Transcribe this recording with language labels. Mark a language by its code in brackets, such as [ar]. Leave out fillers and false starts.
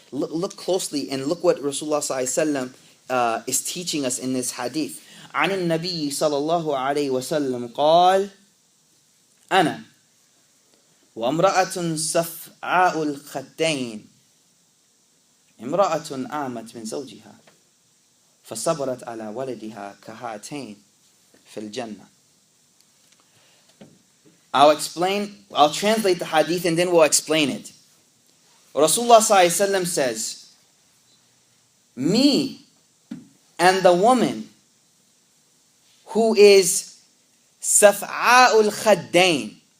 [en] Look closely and look what Rasulullah sallallahu alaihi wasallam is teaching us in this hadith. [ar] عن النبي صلى الله عليه وسلم قال أنا وامرأة صفعاء الخدين امرأة آمت من زوجها فصبرت على ولدها كهاتين في الجنة. [en] I'll translate the hadith and then we'll explain it. Rasulullah sallallahu alaihi wasallam says, me and the woman who is Saf'a'ul Khaddain.